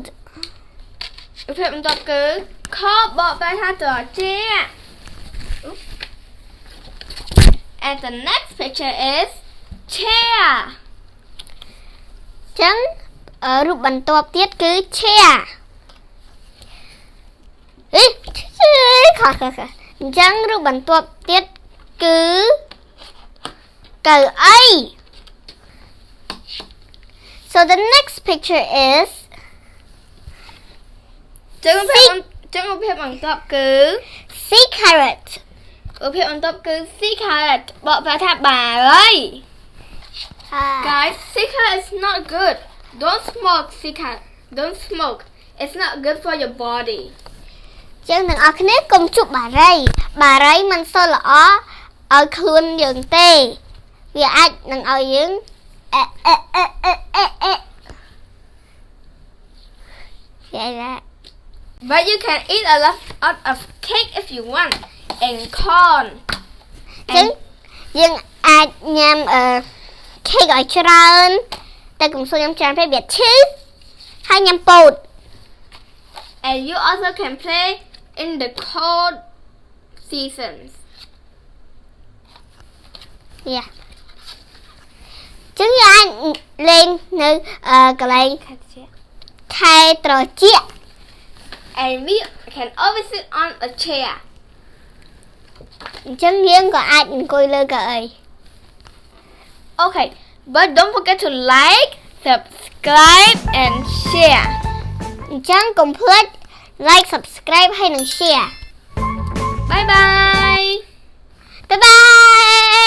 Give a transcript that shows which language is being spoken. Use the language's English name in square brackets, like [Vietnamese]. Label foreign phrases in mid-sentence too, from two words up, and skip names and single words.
[Khmer] រូបភាពបន្ទាប់គឺខបកប្រែថាត្រជាក់ [English] and the next picture is chair [Khmer] ចឹងរូបបន្ទាប់ទៀតគឺ chair. ខុសអញ្ចឹងរូបបន្ទាប់ទៀតគឺកៅអី [English] So the next picture is [Khmer] ចឹងរូបភាពបន្ទាប់គឺ [English] secret. [Khmer] រូបភាពបន្ទាប់គឺ secret បកប្រែថាបាអី [English] Guys, cigarette is not good. Don't smoke cigarette. Don't smoke. It's not good for your body. [Khmer] ចឹងទាំងអស់គ្នាកុំជប់បារីមិនសូវល្អឲ្យខ្លួនយើងទេវាអាចនឹងឲ្យយើង [English] But you can eat a lot of cake if you want and corn. [Khmer] ចឹងយើងអាចញ៉ាំcake ឲ្យច្រើនតែកុំសូវញ៉ាំច្រើនពេកវាឈឺហើយញ៉ាំពោត [English] And you also can play in the cold seasons. [Khmer] ចឹងយើងអាចលេងនៅកន្លែងខែត្រជាក់ [English] And we can always sit on a chair. [Khmer] អញ្ចឹងយើងក៏អាចអង្គុយលើកៅអី [English] Okay, but don't forget to like, subscribe and share. [Khmer] អញ្ចឹងកុំភ្លេច [English] like subscribe [Khmer] ហើយនិង share [English] Bye bye. bye bye